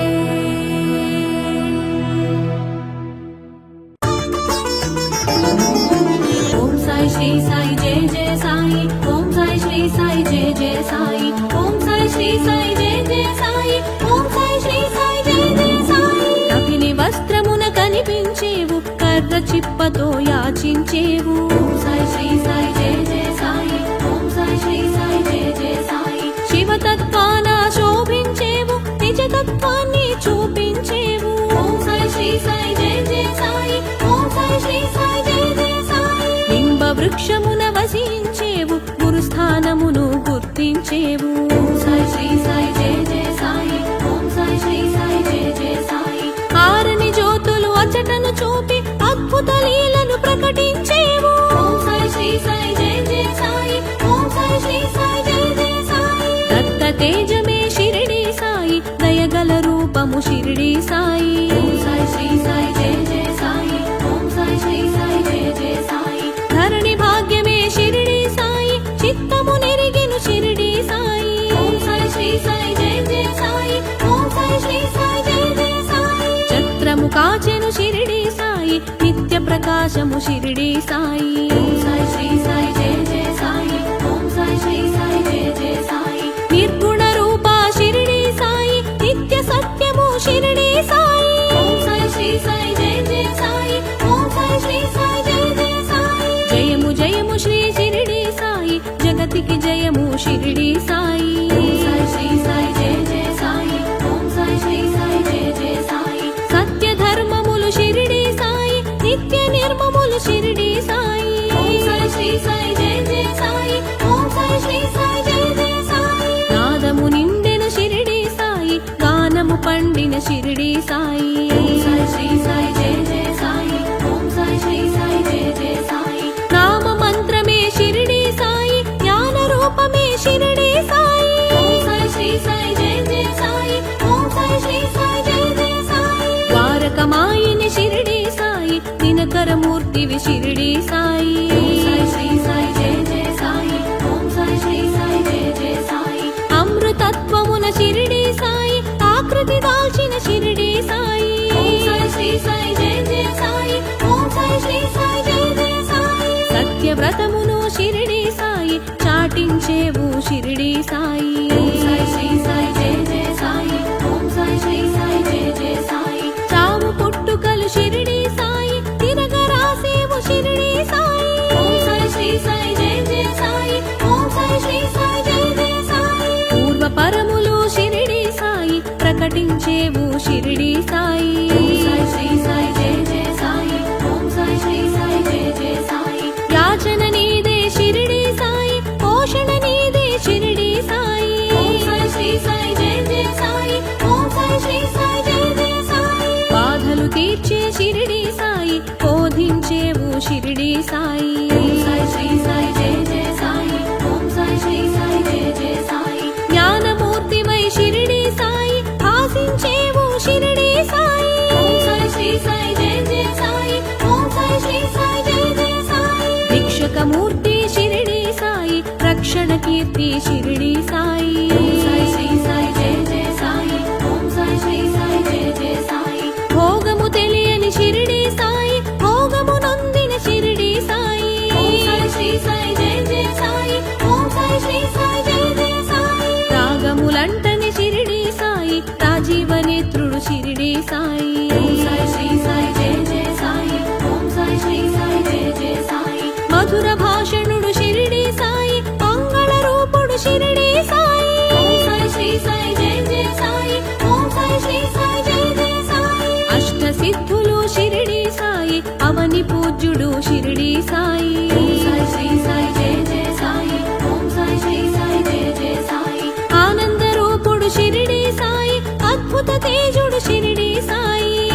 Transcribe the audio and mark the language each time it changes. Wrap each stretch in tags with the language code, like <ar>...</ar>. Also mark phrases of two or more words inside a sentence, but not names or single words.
<hi>ओम साई श्री साई जय जय साई, ओम साई श्री साई जय जय साई, ओम साई श्री साई जय जय साई, ओम साई श्री साई जय जय साई।</hi> <te>అగ్ని వస్త్రమున కనిపించేవు, కర్ర చిప్పతో యాచించేవు.</te> <hi>ओम साई श्री साई जय जय साई, ओम साई श्री साई जय जय साई।</hi> <te>శివతత్వాన శోభించేవు, నిజతత్వాన్ని చూపించేవు.</te> <hi>ओम साई श्री साई जय जय साई, ओम साई श्री साई जय जय साई।</hi> <te>బింబ వృక్షమున వసించేవు, గురుస్థానమును గుర్తించేవు.</te> <hi>ओम साई श्री साई जय जय साई, ओम साई श्री साई जय जय साई।</hi> <te>ఆరని జ్యోతులు అచటను చూపి అద్భుత లీలను ప్రకటించేవు.</te> <hi>ओम साई श्री साई जय जय साई, ओम साई श्री साई जय जय साई।</hi> <te>దత్త తేజమే షిరిడి సాయి, దయగల రూపము షిరిడి సాయి.</te> <hi>ओम साई श्री साई जय जय साई, ओम साई श्री साई जय जय साई।</hi> <te>ధరణి భాగ్యమే షిరిడి సాయి, చిత్తము నెరిగిను షిరిడి సాయి.</te> <hi>ओम साई श्री साई जय जय साई, ओम साई श्री साई जय जय साई।</hi> <te>ఛత్రము కాచెను షిరిడి సాయి, నిత్య ప్రకాశము షిరిడి సాయి.</te> <hi>ओम साई श्री साई जय जय साई, ओम साई श्री साई जय जय साई।</hi> <te>నిర్గుణ రూప షిరిడి సాయి, నిత్య సత్యము షిరిడి సాయి.</te> <hi>ओम साई श्री साई जय जय साई, ओम साई श्री साई जय जय साई।</hi> <te>జయము జయము శ్రీ షిరిడి సాయి, జగతికి జయము షిరిడి సాయి.</te> <hi>ओम साई श्री साई जय जय साई, ओम साई श्री साई जय जय साई।</hi> <te>సత్య ధర్మములు షిరిడి సాయి, నిత్య నిర్మములు షిరిడి సాయి.</te> <hi>ओम साई श्री साई जय जय साई, ओम साई श्री साई जय जय साई।</hi> <te>నాదము నిండెన షిరిడి సాయి, గానము పండిన షిరిడి సాయి.</te> <hi>ओम साई श्री साई जय जय साई, ओम साई श्री साई जय जय साई।</hi> <te>నామ మంత్రమే షిరిడి సాయి, జ్ఞాన రూపమే షిరిడి సాయి.</te> <hi>ओम साई श्री साई जय जय साई, ओम साई श्री साई जय जय साई।</hi> <te>ద్వారకమాయిని షిరిడి సాయి, దినకరమూర్తివి షిరిడి సాయి.</te> <hi>ओम साई श्री साई जय जय साई, ओम साई श्री साई जय जय साई।</hi> <te>అమృతత్వమున షిరిడి సాయి, ఆకృతి దాల్చిన షిరిడి సాయి.</te> <hi>ओम साई श्री साई जय जय साई, ओम साई श्री साई जय जय साई।</hi> <te>సత్యవ్రతమును షిరిడి సాయి, చాటించేవు షిరిడి సాయి.</te> <hi>ओम साई श्री साई जय जय साई, ओम साई श्री साई जय जय साई।</hi> <te>చావు పుట్టుకలు షిరిడి సాయి, తిరగరాసేవు షిరిడి సాయి.</te> <hi>ओम साई श्री साई जय जय साई, ओम साई श्री साई जय जय साई।</hi> <te>పూర్వ పరములు షిరిడి సాయి, ప్రకటించేవు షిరిడి సాయి.</te> <hi>ओम साई श्री साई जय जय साई, ओम साई श्री साई जय जय साई।</hi> <te>యాచన నీదే షిరిడి సాయి, పోషణ నీదే షిరిడి సాయి.</te> <hi>ओम साई श्री साई जय जय साई, ओम साई श्री साई जय जय साई।</hi> <te>బాధలు తీర్చే షిరిడి సాయి, బోధించేవు షిరిడి సాయి.</te> <hi>ओम साई श्री साई जय जय साई, ओम साई श्री साई जय जय साई।</hi> <te>జ్ఞానమూర్తివై షిరిడి సాయి, భాసించేవు షిరిడి సాయి.</te> <hi>ओम साई श्री साई जय जय साई, ओम साई श्री साई जय जय साई।</hi> <te>భిక్షకమూర్తి షిరిడి సాయి, రక్షణ కీర్తి షిరిడి సాయి.</te> <hi>ओम साई श्री साई जय जय साई, ओम साई श्री साई जय जय साई।</hi> <te>భోగము తెలియని షిరిడి సాయి, భోగము నొందిన షిరిడి సాయి.</te> <hi>ओम साई श्री साई जय जय साई, ओम साई श्री साई जय जय साई।</hi> <te>రాగములంటని షిరిడి సాయి, రాజీవనేత్రుడు షిరిడి సాయి.</te> <hi>ओम साई श्री साई जय जय साई, ओम साई श्री साई जय जय साई।</hi> <te>మధుర భాషణుడు షిరిడి సాయి, మంగళ రూపుడు షిరిడి సాయి.</te> <hi>ओम साई श्री साई जय जय साई, ओम साई श्री साई जय जय साई।</hi> <te>అష్ట సిద్ధులు షిరిడి సాయి, అవని పూజ్యుడు షిరిడి సాయి.</te> <hi>ओम साई श्री साई जय जय साई, ओम साई श्री साई जय जय साई।</hi> <te>ఆనంద రూపుడు షిరిడి సాయి, అద్భుత తేజుడు షిరిడి సాయి.</te>